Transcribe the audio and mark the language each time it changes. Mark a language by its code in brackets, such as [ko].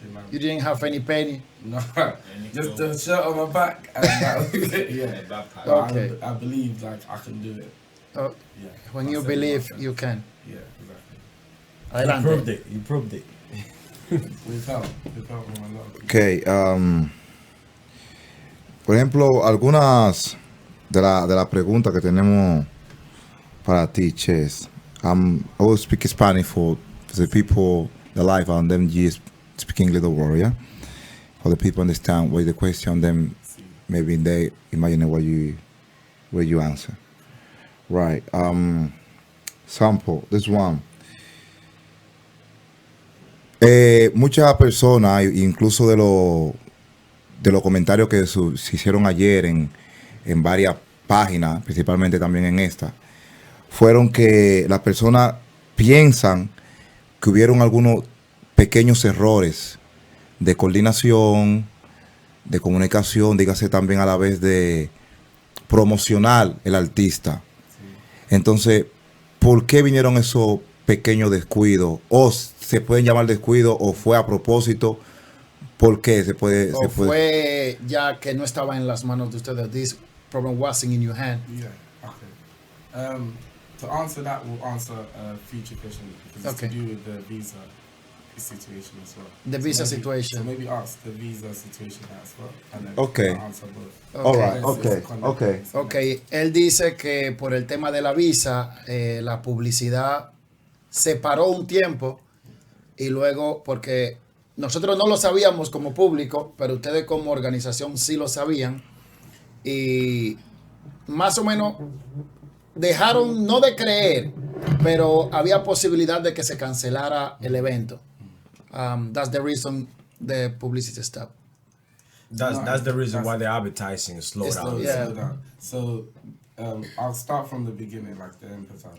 [en] You didn't have any penny. No, just the shirt on my back, and that was it. Yeah. But Okay. I believe like I can do it. Oh, Yeah. when I you said believe, myself. you can. Yeah, exactly. You [es] Adelante. [en] proved it. You proved it. We've helped from a lot of people. [es] Okay, por ejemplo, algunas de la preguntas que tenemos para ti, Ches. [en] I will speak Spanish for the people, the live, and then you speak English, the word, yeah? For the people understand what is the question, then maybe they imagine what you answer. Right. Sample, this one. [es] Muchas personas, incluso de los comentarios que se hicieron ayer en varias páginas, principalmente también en esta, fueron que las personas piensan que hubieron algunos pequeños errores de coordinación, de comunicación, dígase también a la vez de promocionar el artista. Entonces, ¿por qué vinieron esos pequeños descuidos? O se pueden llamar descuidos, o fue a propósito. ¿Por qué O fue ya que no estaba en las manos de ustedes. [en] This problem wasn't in your hand. Yeah. Okay. To answer that, we'll answer a future question, because Okay. it's to do with the visa situation as well. The visa situation. So maybe ask the visa situation as well, and then Okay. I'll answer both. All right, It's connected. [es] Ok, él dice que por el tema de la visa, la publicidad se paró un tiempo y luego, porque nosotros no lo sabíamos como público, pero ustedes como organización sí lo sabían, y más o menos dejaron no de creer, pero había posibilidad de que se cancelara el evento. [en] That's the reason the publicity stopped. That's the reason why the advertising is slowed It's down. slow, Yeah. Yeah. So I'll start from the beginning, like the Empresario.